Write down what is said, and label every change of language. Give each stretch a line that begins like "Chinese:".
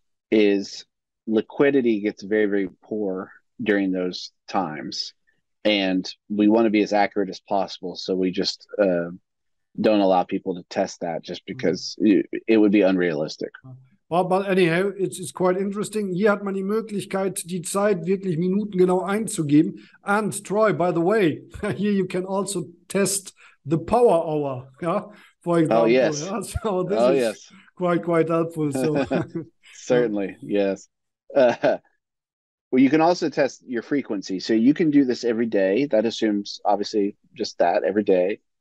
English: is liquidity gets very, very poor during those times. And we want to be as accurate as possible. So we just don't allow people to test that just because it would be unrealistic. But anyhow, it's quite interesting.
German: Hier hat man die Möglichkeit, die Zeit wirklich minutengenau einzugeben.
English: And Troy, by the way, here you can also test the power hour. For example. Oh, yes. So this is quite helpful. So certainly, yes. Well, you can also test your frequency. So you can do this every day. That assumes, obviously, just that every day.